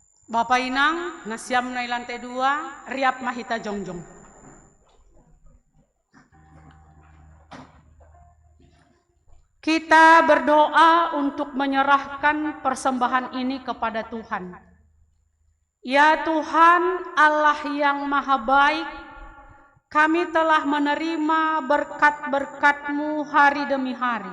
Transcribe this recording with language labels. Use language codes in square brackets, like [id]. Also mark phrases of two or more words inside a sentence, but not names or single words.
[bts] Bapak Inang, nasiam nai lantai 2, riap mahita jongjong. [id] Kita berdoa untuk menyerahkan persembahan ini kepada Tuhan. Ya Tuhan, Allah yang maha baik, kami telah menerima berkat-berkat-Mu hari demi hari.